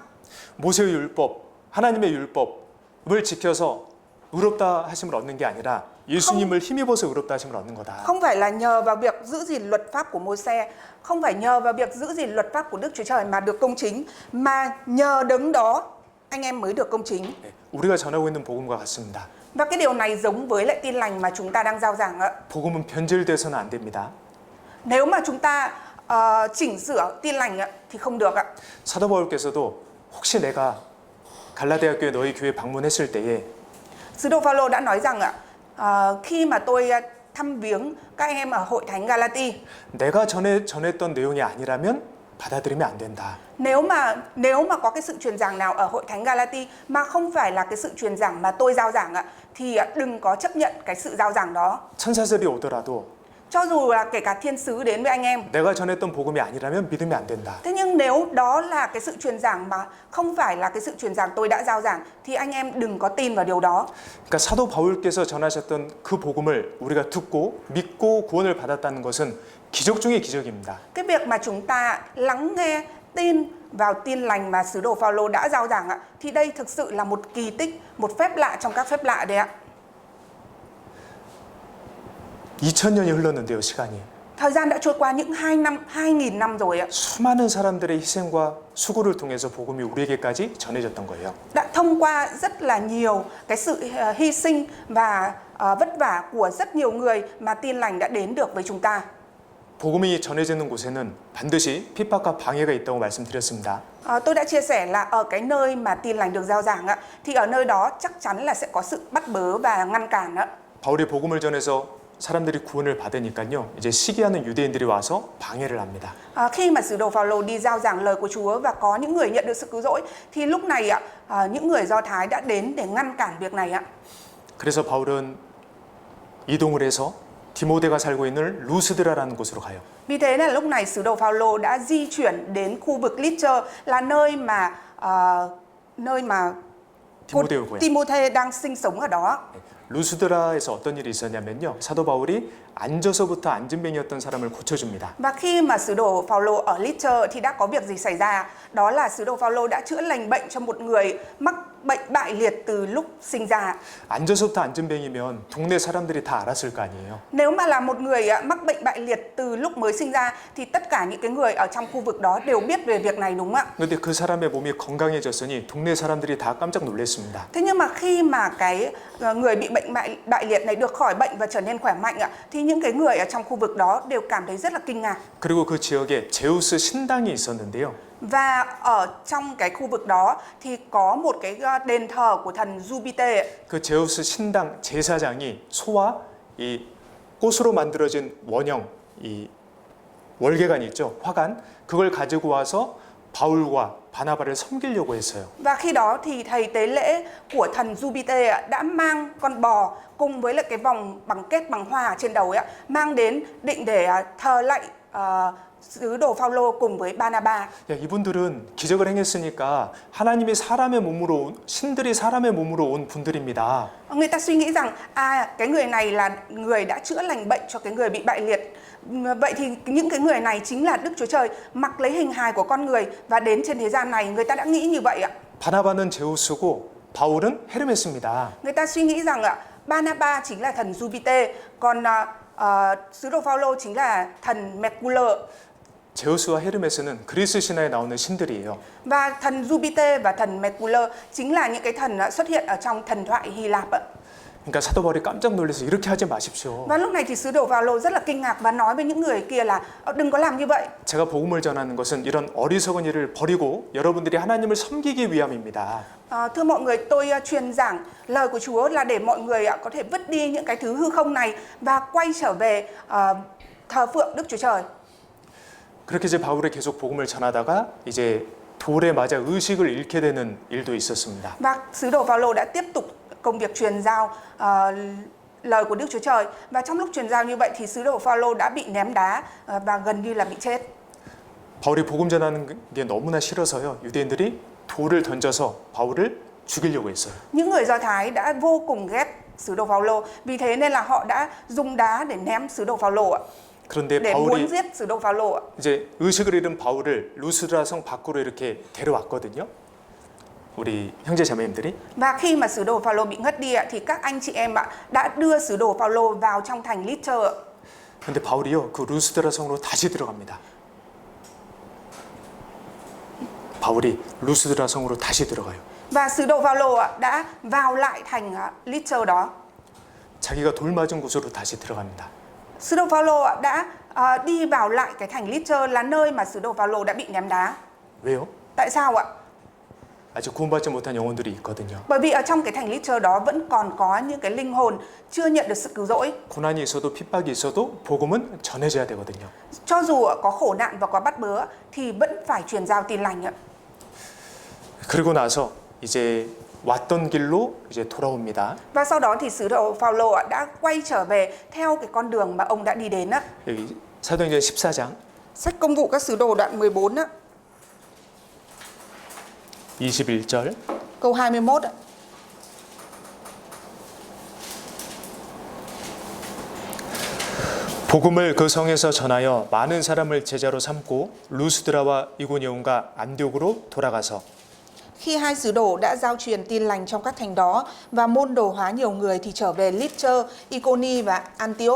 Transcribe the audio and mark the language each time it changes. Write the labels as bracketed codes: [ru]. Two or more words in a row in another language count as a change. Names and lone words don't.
[ko] 모세의 율법, 하나님의 율법을 지켜서 의롭다 하심을 얻는 게 아니라 예수님을 힘입어서 의롭다 하심을 얻는 거다. [vi] Không phải là nhờ vào việc giữ gìn luật pháp của Môi-se, không phải nhờ vào việc giữ gìn luật pháp của Đức Chúa Trời mà được công chính, mà nhờ đấng đó anh em mới được công chính. [ko] 예, 우리가 전하고 있는 복음과 같습니다. [vi] Và cái điều này giống với lại tin lành mà chúng ta đang rao giảng ạ. [ko] 복음은 변질돼서는 안 됩니다. [vi] Nếu mà chúng ta chỉnh sửa tin lành ạ, thì không được ạ. [ko] 사도 바울께서도 혹시 내가 갈라디아교회 너희 교회 방문했을 때에 [vi] Sứ đồ Phaolô đã nói rằng ạ, khi mà tôi thăm viếng các em ở hội thánh Galati, [ko] 내가 전했던 내용이 아니라면 받아들이면 안 된다. [vi] nếu mà có cái sự truyền giảng nào ở hội thánh Galati mà không phải là cái sự truyền giảng mà tôi rao giảng ạ, thì đừng có chấp nhận cái sự rao giảng đó. [ko] 천사들이 오더라도 [vi] Cho dù là kể cả thiên sứ đến với anh em. [ko] 내가 전했던 복음이 아니라면 믿으면 안 된다. [vi] Thế nhưng nếu đó là cái sự truyền giảng mà không phải là cái sự truyền giảng tôi đã rao giảng, thì anh em đừng có tin vào điều đó. [ko] 그러니까 사도 바울께서 전하셨던 그 복음을 우리가 듣고 믿고 구원을 받았다는 것은 기적 중의 기적입니다. [vi] Cái việc mà chúng ta lắng nghe, tin vào tin lành mà sứ đồ Phaolô đã rao giảng ạ, thì đây thực sự là một kỳ tích, một phép lạ trong các phép lạ đấy ạ. [ko] 2000년이 흘렀는데요, 시간이. [vi] Thời gian đã trôi qua những 2000 năm rồi ạ. [ko] 수많은 사람들의 희생과 수고를 통해서 복음이 우리에게까지 전해졌던 거예요. [vi] Đã thông qua rất là nhiều cái sự hy sinh và vất vả của rất nhiều người mà tin lành đã đến được với chúng ta. [ko] 복음이 전해지는 곳에는 반드시 핍박과 방해가 있다고 말씀드렸습니다. [vi] Tôi đã chia sẻ là ở cái nơi mà tin lành được rao giảng ạ, thì ở nơi đó chắc chắn là sẽ có sự bắt bớ và ngăn cản ạ. [ko] 바울이 복음을 전해서 사람들이 구원을 받으니까요. 이제 시기하는 유대인들이 와서 방해를 합니다. [vi] Khi mà sứ đồ Phaolô đi rao giảng lời của Chúa và có những người nhận được sự cứu rỗi, thì lúc này ạ, những người Do Thái đã đến để ngăn cản việc này ạ. [ko] 그래서 바울은 이동을 해서 디모데가 살고 있는 루스드라라는 곳으로 가요. [vi] Vì thế là lúc này sứ đồ Phaolô đã di chuyển đến khu vực Lystra, là nơi mà [ko] 디모데고요. [vi] Timôthê đang sinh sống ở đó. [ko] 루스드라에서 어떤 일이 있었냐면요. 사도 바울이 앉아서부터 앉은뱅이였던 사람을 고쳐줍니다. [vi] Và khi mà sứ đồ Phaolô ở Lystra thì đã có việc gì xảy ra? Đó là sứ đồ Phaolô đã chữa lành bệnh cho một người mắc bệnh bại liệt từ lúc sinh ra. [ko] 앉아서부터 앉은뱅이면 동네 사람들이 다 알았을 거 아니에요. [vi] Nếu mà là một người mắc bệnh bại liệt từ lúc mới sinh ra thì tất cả những cái người ở trong khu vực đó đều biết về việc này đúng không ạ? [ko] 근데 그 사람의 몸이 건강해졌으니 동네 사람들이 다 깜짝 놀랐습니다. [vi] Thế nhưng mà khi mà cái người bị bệnh bại liệt này được khỏi bệnh và trở nên khỏe mạnh ạ, thì những cái người ở trong khu vực đó đều cảm thấy rất là kinh ngạc. [ko] 그리고 그 지역에 제우스 신당이 있었는데요. [vi] Và ở trong cái khu vực đó thì có một cái đền thờ của thần Jupiter. [ko] 그 제우스 신당 제사장이 소와 이 꽃으로 만들어진 원형, 이 월계관이 있죠, 화관, 그걸 가지고 와서 바울과 바나바를 섬기려고 했어요. [vi] Và khi đó thì thầy tế lễ của thần Jupiter đã mang con bò cùng với lại cái vòng bằng kết bằng hoa ở trên đầu ấy, mang đến định để thờ lạy sứ đồ Phaolô cùng với Barnabas. [ko] 야, 이분들은 기적을 행했으니까 하나님이 사람의 몸으로 온, 신들이 사람의 몸으로 온 분들입니다. [vi] Người ta suy nghĩ rằng cái người này là người đã chữa lành bệnh cho cái người bị bại liệt. Vậy thì những cái người này chính là Đức Chúa Trời mặc lấy hình hài của con người và đến trên thế gian này. Người ta đã nghĩ như vậy ạ. [ko] 바나바는 제우스고 바울은 헤르메스입니다. [vi] Người ta suy nghĩ rằng Barnabas chính là thần Jupiter, còn sứ đồ Phaolô chính là thần Mercury. [ko] 제우스와 헤르메스는 그리스 신화에 나오는 신들이에요. [vi] Và thần Jupiter và thần Mercury chính là những cái thần xuất hiện ở trong thần thoại Hy Lạp ạ. [ko] 그러니까 사도 바울이 깜짝 놀라서 이렇게 하지 마십시오. [vi] Và lúc này thì sứ đồ Phaolô rất là kinh ngạc và nói với những người kia là đừng có làm như vậy. [ko] 제가 복음을 전하는 것은 이런 어리석은 일을 버리고 여러분들이 하나님을 섬기기 위함입니다. [vi] Thưa mọi người, tôi truyền giảng lời của Chúa là để mọi người có thể vứt đi những cái thứ hư không này và quay trở về thờ phượng Đức Chúa Trời. [ko] 그렇게 이제 바울이 계속 복음을 전하다가 이제 돌에 맞아 의식을 잃게 되는 일도 있었습니다. [vi] Và sứ đồ Phaolô đã tiếp tục công việc truyền giao lời của Đức Chúa Trời, và trong lúc truyền giao như vậy thì sứ đồ Phaolô đã bị ném đá và gần như là bị chết. [ko] 바울이 복음 전하는 게 너무나 싫어서요. 유대인들이 돌을 던져서 바울을 죽이려고 했어요. [vi] Những người Do Thái đã vô cùng ghét sứ đồ Phaolô, vì thế nên là họ đã dùng đá để ném sứ đồ Phaolô ạ, [ko] 그런데 [vi] để muốn [ko] 바울이 [vi] giết sứ đồ Phaolô ạ. [ko] 이제 의식을 잃은 바울을 루스드라 성 밖으로 이렇게 데려왔거든요. 우리 형제 자매님들이. [vi] Và khi mà sứ đồ Phaolô bị ngất đi ạ, thì các anh chị em ạ đã đưa sứ đồ Phaolô vào trong thành Lystra ạ. [ko] 근데 바울이요, 그 루스드라 성으로 다시 들어갑니다. 바울이 루스드라 성으로 다시 들어가요. [vi] Và sứ đồ Phaolô ạ đã vào lại thành Lystra đó. [ko] 자기가 돌 맞은 곳으로 다시 들어갑니다. [vi] Sứ đồ Phaolô ạ đã đi vào lại cái thành Lystra là nơi mà sứ đồ Phaolô đã bị ném đá. [ko] 왜요? [vi] Tại sao ạ? [ko] 아직 구원받지 못한 영혼들이 있거든요. [vi] Bởi vì ở trong cái thành Lystra đó vẫn còn có những cái linh hồn chưa nhận được sự cứu rỗi. [ko] 고난이 있어도 핍박이 있어도 복음은 전해져야 되거든요. [vi] Cho dù có khổ nạn và có bắt bớ thì vẫn phải truyền giao tin lành ạ. [ko] 그리고 나서 이제 왔던 길로 이제 돌아옵니다. [vi] Và sau đó thì sứ đồ Phaolô ạ đã quay trở về theo cái con đường mà ông đã đi đến á. [ko] 여기 사도행전 14장 [vi] Sách Công vụ các sứ đồ đoạn 14 á, [ko] 21절 [vi] câu 21 ạ. [ko] 복음을 그 성에서 전하여 많은 사람을 제자로 삼고 루스드라와 이고니온과 안디옥으로 돌아가서 [vi] Khi hai sứ đồ đã giao truyền tin lành trong các thành đó và môn đồ hóa nhiều người thì trở về Lystra, Iconi và Antioch.